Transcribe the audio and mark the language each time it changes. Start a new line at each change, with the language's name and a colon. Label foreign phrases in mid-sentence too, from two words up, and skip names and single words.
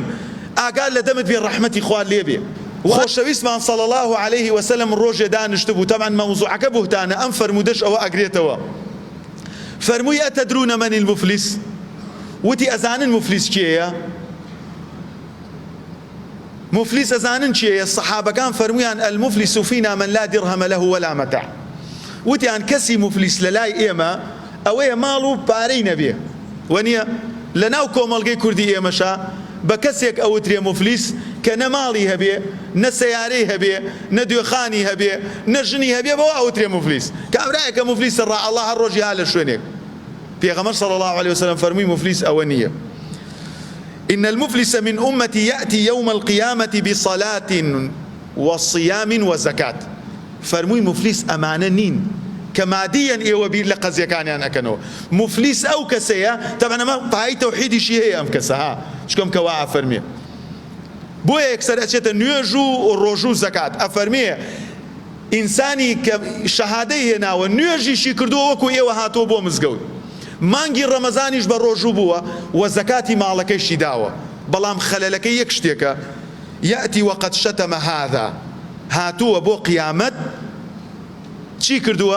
Central Kurdish: ئاگان لە دەمت بێ، ڕەحمەتی خوا لێ بێ. خۆشەویستمان
Arabic: صلی الله عليه وسلم
Central Kurdish: ڕۆژێ دانیشت بوو، تەمان مەوزوعەکە بوهتانە، ئەم فەرمودەش ئەوە ئەگرێتەوە.
Arabic: فەرمووی ئەتەدرونە من المفلیس؟
Central Kurdish: وتی ئەزانن مفلیس کێیە؟ مفلیس ئەزانن چییە؟ سەحابەکان فەرموویان
Arabic: المفلیس فینا من لا درهم له ولا متاع.
Central Kurdish: وتیان کەسی مفلیس لە لای ئێمە ئەوەیە ماڵ و پارەی نەبێ، وەنیە لە ناو کۆمەڵگەی کوردی ئێمەشا بە کەسێک ئەوترێ مفلیس کە نە ماڵی هەبێ، نە سەیارەی هەبێ، نە دوێخانی هەبێ، نە ژنی هەبێ، بەوە ئەوترێ مفلیس. کابرایەکە مفلیسە ڕا ئەڵڵا هەر ڕۆژی ها لە شوێنێک. پێغەمبەر
Arabic: صلی الله عليه وسلم
Central Kurdish: فەرمووی مفلیس ئەوە نییە.
Arabic: إن المفلس من أمتي يأتي يوم القيامة بصلاة وصيام وزكاة.
Central Kurdish: فرمووی مفلیس ئەمانە نین کە مادیەن ئێوە بیر لە قەزیەکانیان ئەکەنەوە. مفلیس ئەو کەسەیە، تەبەن ئەمە پای تەوحیدیشی هەیە ئەم کەسە ها، چکۆم کەوا ئەفەرمێ بۆیە یەکسەر ئەچێتە نوێژ و ڕۆژ و زەکات. ئەفەرمێ ئینسانی کە شەهادەی هێناوە نوێژیشی کردووە وەکو ئێوە هاتۆ بۆ مزگەوت، مانگی ڕەمەزانیش بە ڕۆژوو بووە و زەکاتی ماڵەکەیشی داوە، بەڵام خەلەلەکەی یەک شتێکە،
Arabic: یەئتی وەقەد شەتەمە هذا،
Central Kurdish: هاتووە بۆ قیامەت چی کردووە؟